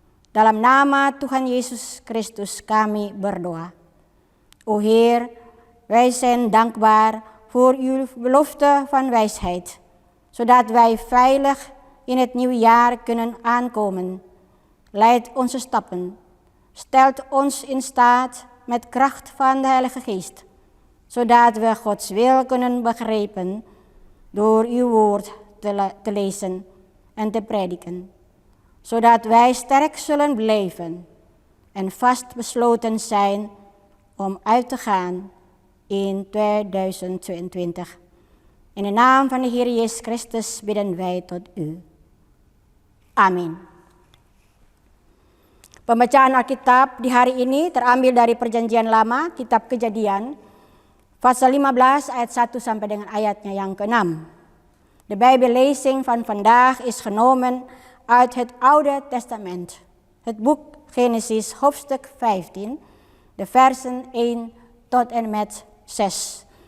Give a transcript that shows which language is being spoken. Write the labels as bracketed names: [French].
[Indonesian] Dalam nama Tuhan Yesus Christus kami berdoa. [Dutch] O Heer, wij zijn dankbaar voor uw belofte van wijsheid, zodat wij veilig in het nieuwe jaar kunnen aankomen. Leid onze stappen, stelt ons in staat met kracht van de Heilige Geest, zodat we Gods wil kunnen begrijpen door uw woord te lezen en te prediken. Zodat wij sterk zullen blijven en vastbesloten zijn om uit te gaan in 2022. In de naam van de Heer Jezus Christus bidden wij tot u. Amin. [Indonesian] Pembacaan Alkitab di hari ini terambil dari Perjanjian Lama, Kitab Kejadian, pasal 15 ayat 1 sampai dengan ayatnya yang ke-6. [Dutch] De Bijbellezing van vandaag is genomen uit het Oude Testament, het boek Genesis hoofdstuk 15, de versen 1 tot en met 6.